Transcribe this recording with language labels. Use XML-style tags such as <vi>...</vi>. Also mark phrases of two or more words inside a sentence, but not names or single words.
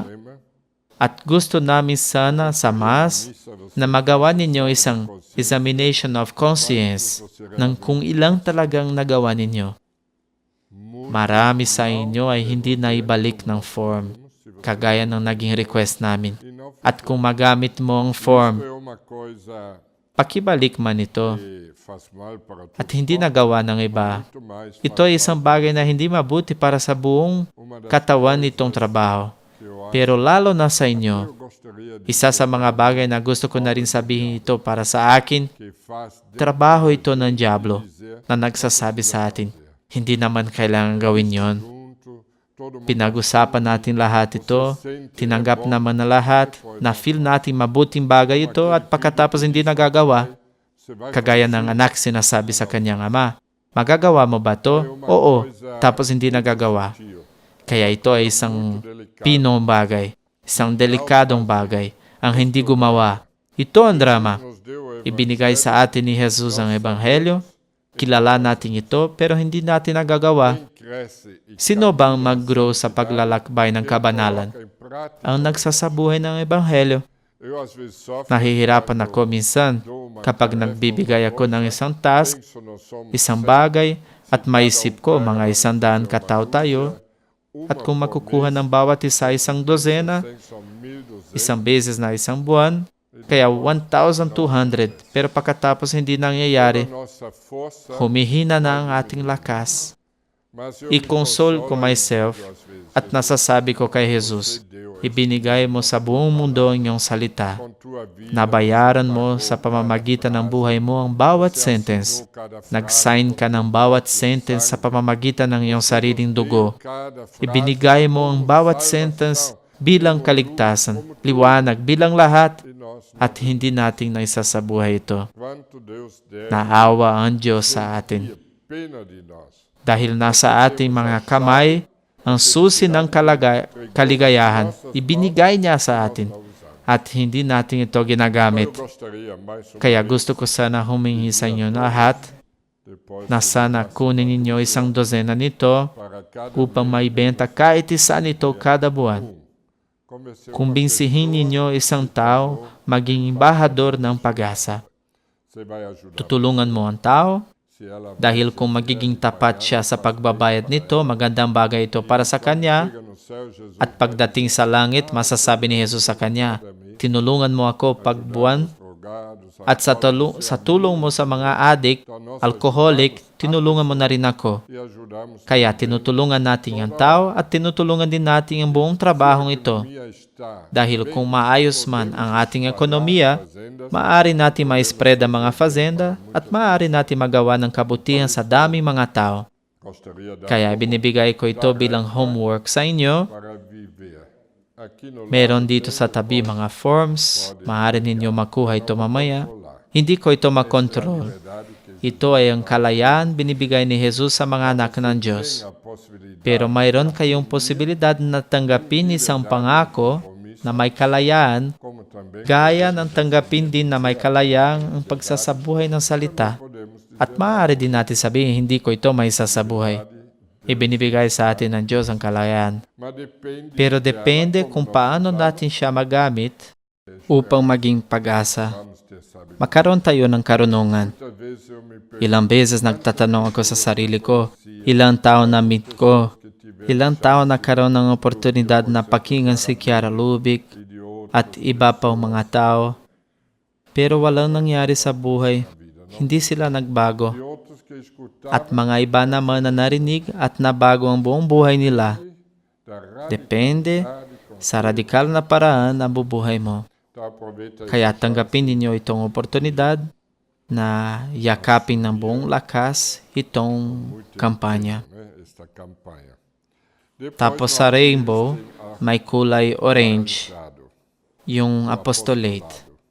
<tl>at gusto namin sana sa mas na magawa ninyo isang</tl> <en>examination of conscience</en> <tl>ng kung ilang talagang nagawa ninyo. Marami sa inyo ay hindi na ibalik ng form, kagaya ng naging request namin.</tl> <pt>e não</pt> <tl>At kung magamit mo ang form,</tl> <pt>é uma coisa</pt> <tl>pakibalik man ito</tl> <pt>que faz mal para todos,</pt> <tl>at hindi nagawa ng iba.</tl> <pt>muito mais</pt> <tl>Ito ay isang bagay na hindi mabuti para sa buong</tl> <pt>uma das</pt> <tl>katawan nitong trabaho.</tl> <pt>que eu acho</pt> <tl>Pero lalo na sa</tl> <pt>que</pt> <tl>inyo,</tl> <pt>eu gostaria de</pt> <tl>isa sa mga bagay na gusto ko na rin sabihin ito para sa akin,</tl> <pt>que faz</pt> <tl>trabaho ito ng Diablo</tl> <pt>dizer</pt> <tl>na nagsasabi sa atin. Hindi naman kailangan gawin yon.</tl> <pt>junto todo mundo</pt> <tl>Pinag-usapan natin lahat ito, tinanggap naman na lahat, na-feel natin mabuting bagay ito at pagkatapos hindi nagagawa,</tl> <pt>você vai</pt> <tl>kagaya ng anak sinasabi sa kanyang ama, magagawa mo ba to? Oo, tapos hindi nagagawa.</tl> <pt>tio</pt> <tl>Kaya ito ay isang pinong bagay, isang delikadong bagay, ang hindi gumawa. Ito ang drama.</tl> <pt>nos deu</pt> <tl>Ibinigay sa atin ni Jesus ang Ebanghelyo, kilala natin ito pero hindi natin nagagawa.</tl> <pt>cresce e</pt> <tl>Sino bang mag-grow sa paglalakbay ng kabanalan?</tl> <pt>coloca em prática</pt> <tl>Ang nagsasabuhay ng Ebanghelyo.</tl> <pt>Eu às vezes sofro,</pt> <tl>Nahihirapan ako minsan kapag nagbibigay ako ng isang task,</tl> <pt>penso, nós somos</pt> <tl>isang bagay, at maisip ko mga 100 katao tayo, at kung makukuha ng bawat isa isang dozena,</tl> <pt>100, são 1.200.</pt> <tl>isang beses na isang buwan, kaya 1,200. Pero pagkatapos hindi nangyayari,</tl> <pt>Nossa força,</pt> <tl>humihina na ang ating lakas.</tl> <pt>mas eu</pt> <tl>I-console ko myself</tl> <pt>às vezes,</pt> <tl>at nasasabi ko kay Jesus, ibinigay mo sa buong mundo ang iyong salita.</tl> <pt>com tua vida,</pt> <tl>Nabayaran mo sa pamamagitan ng buhay mo ang bawat sentence.</tl> <pt>cada frase,</pt> <tl>Nag-sign ka ng bawat sentence sa pamamagitan ng iyong sariling dugo.</tl> <pt>cada frase,</pt> <tl>Ibinigay mo ang bawat sentence bilang kaligtasan, liwanag bilang lahat,</tl> <pt>e nós,</pt> <tl>at hindi nating naisa sa buhay ito.</tl> <pt>quanto Deus der,</pt> <tl>Naawa ang Diyos sa atin.</tl> <pt>pena de nós.</pt> <tl>Dahil nasa ating mga kamay, ang susi ng kaligayahan, ibinigay niya sa atin. At hindi natin ito ginagamit.</tl> <pt>Eu gostaria mais sobre</pt> <tl>Kaya gusto ko sana humingi sa inyo lahat</tl> <pt>depois</pt> <tl>na sana kunin ninyo isang dozena nito</tl> <pt>para cada</pt> <tl>upang maibenta kahit isa nito kada buwan.</tl> <pt>comecei</pt> <tl>Kumbinsihin ninyo isang tao maging embahador ng pag-asa.</tl> <pt>você vai ajudar</pt> <tl>Tutulungan mo ang tao</tl> <pt>se ela</pt> <tl>dahil kung magiging tapat siya sa pagbabayad nito, magandang bagay ito para sa kanya.</tl> <pt>chega no céu, Jesus</pt> <tl>At pagdating sa langit, masasabi ni Jesus sa kanya, tinulungan mo ako pagbuwan</tl> <pt>drogados,</pt> <tl>at sa tulong mo sa mga adik, alcoholic, tinulungan mo na rin ako.</tl> <pt>e ajudarmos</pt> <tl>Kaya tinutulungan natin ang tao at tinutulungan din natin ang buong trabahong ito.</tl> <pt>a estar</pt> <tl>Dahil kung maayos man ang ating ekonomiya,</tl> <pt>fazendas,</pt> <tl>maaari natin ma-spread ang mga fazenda at maaari natin magawa ng kabutihan sa daming mga tao.</tl> <pt>gostaria de dar</pt> <tl>Kaya binibigay ko ito bilang homework sa inyo.</tl> <pt>para viver aqui no</pt> <tl>Meron dito sa tabi mga forms. Maaari ninyo makuha ito mamaya. Hindi ko ito makontrol.</tl> <pt>verdade que</pt> <tl>Ito ay ang kalayaan binibigay ni Jesus sa mga anak ng Diyos.</tl> <pt>a possibilidade</pt> <tl>Pero mayroon kayong posibilidad na tanggapin isang pangako na may kalayaan,</tl> <pt>como também</pt> <tl>gaya ng tanggapin din na may kalayaan ang pagsasabuhay ng salita.</tl> <pt>podemos</pt> <tl>At maaari din natin sabihin, hindi ko ito may sasabuhay. Ibinibigay sa atin ng Diyos ang kalayaan.</tl> <pt>mas depende</pt> <tl>Pero depende kung paano natin siya magamit upang maging pag-asa.</tl> <pt>vamos ter sabedoria.</pt> <tl>Magkaroon tayo ng karunungan.</tl> <pt>Muitas vezes eu me pergunto</pt> <tl>Ilang beses nagtatanong ako sa sarili ko, ilang tao na meet ko, ilang tao nagkaroon ng oportunidad na pakinggan si Chiara Lubick</tl> <pt>de outro</pt> <tl>at iba pang mga tao. Pero walang nangyari sa buhay. Hindi sila nagbago.</tl> <pt>de outros que escutavam</pt> <tl>At mga iba naman na narinig at nabago ang buong buhay nila.</tl> <pt>da</pt> <tl>Depende sa radikal na paraan na bubuhay mo.</tl> <pt>então aproveita</pt> <tl>Kaya tanggapin ninyo itong oportunidad na yakapin ng buong lakas itong kampanya.</tl> <pt>né, esta campanha. Depois</pt> <tl>Tapos sa rainbow, may kulay orange,</tl> <pt>dado,</pt> <tl>yung apostolate.</tl>